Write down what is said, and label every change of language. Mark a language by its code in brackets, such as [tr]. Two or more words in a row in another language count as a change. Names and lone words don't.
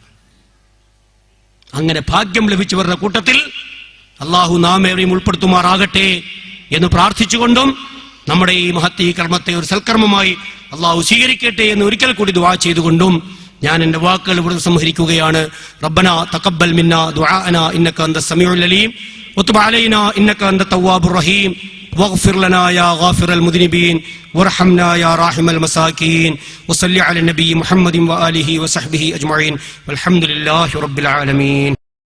[ml] അങ്ങനെ ഭാഗ്യം ലഭിച്ചവരുടെ കൂട്ടത്തിൽ അള്ളാഹു നാം ഏവരെയും ഉൾപ്പെടുത്തുമാറാകട്ടെ എന്ന് പ്രാർത്ഥിച്ചുകൊണ്ടും നമ്മുടെ ഈ മഹത്ത് ഈ കർമ്മത്തെ ഒരു സൽക്കർമ്മമായി അള്ളാഹു സ്വീകരിക്കട്ടെ എന്ന് ഒരിക്കൽ കൂടി ദുആ ചെയ്തുകൊണ്ടും ഞാൻ എന്റെ വാക്കുകൾ ഇവിടെ സംഹരിക്കുകയാണ്. [ar] ربنا تقبل منا دعاءنا إنك أنت السميع العليم وتب علينا إنك أنت التواب الرحيم واغفر لنا يا غافر المذنبين وارحمنا يا راحم المساكين وصل على النبي محمد وآله وصحبه أجمعين والحمد لله رب العالمين.